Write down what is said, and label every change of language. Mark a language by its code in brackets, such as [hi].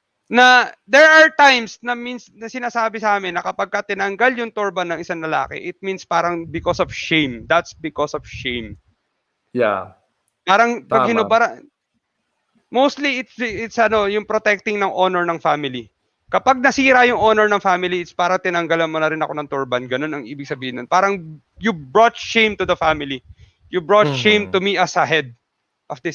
[tl] Na [en] there are times [tl] na sinasabi sa amin na kapag tinanggal yung turban ng isang lalaki, [en] it means [tl] parang [en] because of shame. That's because of shame. Yeah. [tl] Parang pag hinubara, [en] mostly it's yung protecting ng honor ng family. [tl] Kapag nasira yung honor ng family, it's para tinanggalan mo na rin ako ng turban. Ganun ang ibig sabihin nun. [en] Parang you brought shame to the family. You brought shame to me as a head of this